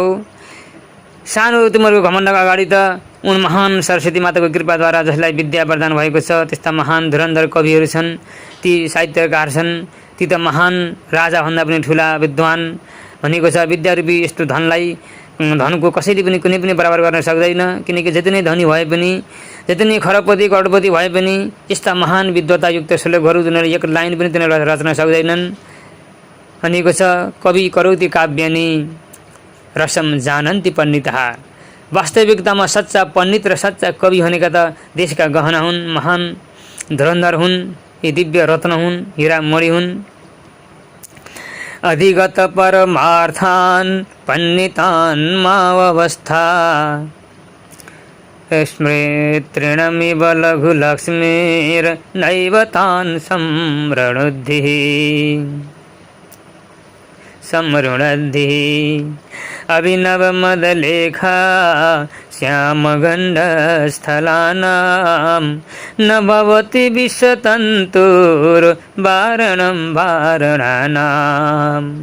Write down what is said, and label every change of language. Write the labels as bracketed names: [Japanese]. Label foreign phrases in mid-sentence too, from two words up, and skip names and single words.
[Nepali] सानो तिमीहरूको घमण्डको अगाडि त उन महान सरस्वती माताको कृपाद्वारा जसलाई विद्या वरदान भएको छ त्यस्ता महान धुरन्धर कविहरू छन्, ती साहित्यकार छन्, ती त महान राजाभन्दा पनि ठुला विद्वान भनेको छ। विद्यारूपी यस्तो धनलाई धनको कसैले पनि कुनै पनि बराबर गर्न सक्दैन। किनकि जति नै धनी भए पनि जति नै खरबपति करोडपति भए पनि यस्ता महान विद्वतायुक्त श्लोकहरू जुनले एक लाइन पनि तिनीहरूले रच्न सक्दैनन् भनेको छ। [Sanskrit] कवि करौती काव्यानि रसम जानन्ति पण्डितः। [Nepali] वास्तविकतामा सच्चा पण्डित र सच्चा कवि भनेका त देशका गहना हुन्, महान धुरन्धर हुन्, यी दिव्य रत्न हुन्, हीरा मणि हुन्। [Sanskrit] अधिगत परमार्थान् पण्डितान् मावस्था स्मृतृणमिव लघुलक्ष्मीर्नैव तान् संवृणुद्धिः। अभिनवमदलेखा श्यामगण्डस्थलानां न भवति विषतन्तुर्वारणं वारणानां।